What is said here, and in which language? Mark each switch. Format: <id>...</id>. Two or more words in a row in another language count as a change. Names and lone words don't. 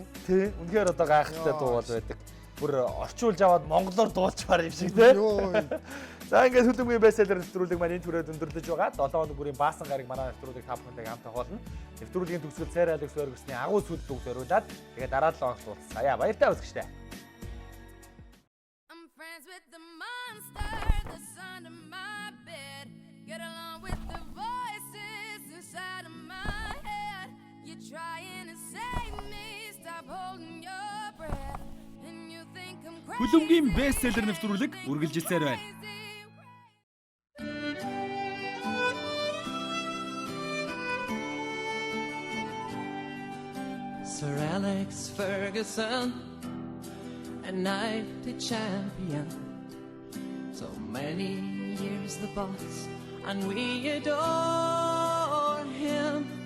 <mn>тий үнэхээр одоо гайхалтай дуу бол байдаг. Бүр орчуулж аваад монголоор дуулчмаар юм шиг тий. За ингээд хөдөлмөрийн бестселлер нэвтрүүлэг маань энэ түрээд өндөрлөж байгаа. 7 хоног бүрийн баасан гараг манай нэвтрүүлэг та бүхэнтэйгээ хамт хавуулна. Нэвтрүүлгийн төгсгөл Сайр Алекс Ferguson-ы агуу сүд үг зориулаад тэгээд дараа 7 хоногт уулзъя. Баяртай үзэгчтэй.</mn> <en>I'm friends with the monster that's under my bed. Get along with the voices inside of my head. You're trying to save me, stop holding your breath. And you think I'm crazy.</en> <mn>Хүлэмгийн бестселлер нэвтрүүлэг үргэлжилсээр байна.</mn> <en>Sir Alex Ferguson, a night champion. So many years the boss, and we adore him.</en>